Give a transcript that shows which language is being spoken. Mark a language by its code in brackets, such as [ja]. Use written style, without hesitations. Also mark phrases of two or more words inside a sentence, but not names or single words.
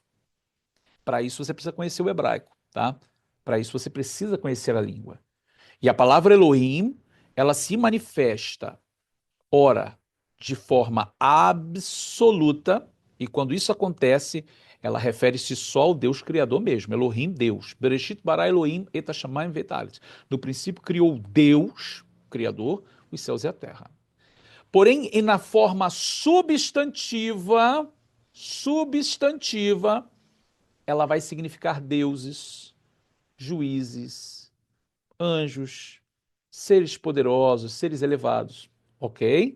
[pt] Para isso você precisa conhecer o hebraico, tá? Para isso você precisa conhecer a língua. E a palavra Elohim, ela se manifesta, ora, de forma absoluta, e quando isso acontece, ela refere-se só ao Deus Criador mesmo, Elohim, Deus. [he] בראשית ברא אלהים את השמים ואת הארץ. [pt] No princípio criou Deus, Criador, os céus e a terra. Porém, e na forma substantiva, ela vai significar deuses, juízes, anjos, seres poderosos, seres elevados, ok?